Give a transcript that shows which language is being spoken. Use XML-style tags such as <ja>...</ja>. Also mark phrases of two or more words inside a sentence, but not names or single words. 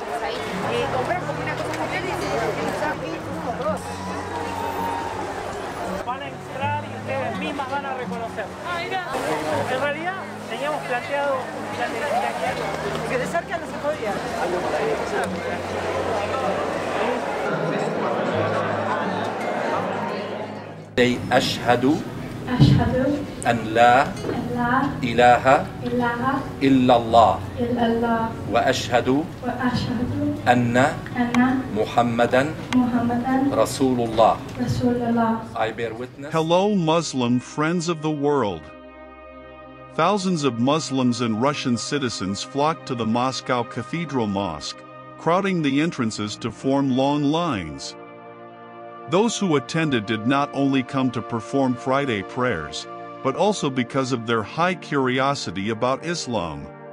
<es>Van a entrar y ustedes mismas van a reconocer. En realidad teníamos planteado un plan de viaje que de cerca no se podía.</es> <ar>أشهد أن لا إله إلا الله وأشهد أن محمدا رسول الله.</ar> <en>I bear witness. Hello, Muslim friends of the world. Thousands of Muslims and Russian citizens flocked to the Moscow Cathedral Mosque, crowding the entrances to form long lines. Those who attended did not only come to perform Friday prayers, but also because of their high curiosity about Islam.</en>